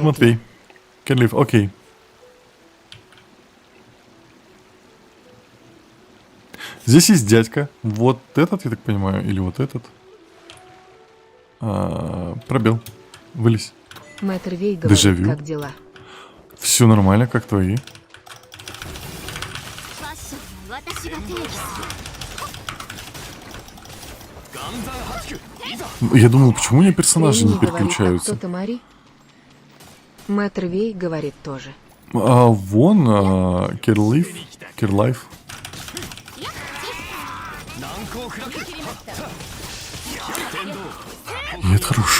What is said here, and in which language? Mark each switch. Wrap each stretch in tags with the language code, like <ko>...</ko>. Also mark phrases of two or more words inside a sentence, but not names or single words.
<ru>Матвей. Керлиф, окей. Здесь есть дядька. Вот этот, я так понимаю, или вот этот. Пробел. Вылезь. Мэтр Вей говорит, Дежавю. как дела? Все нормально, как твои.</ru> <ja>ファッションは私が定義する。</ja> <ru>Я думал, почему у меня персонажи не Фремини говорит, а переключаются? кто Тамари? Мэтр Вей говорит тоже. Вон Кирлайф. И это хорошо.</ru>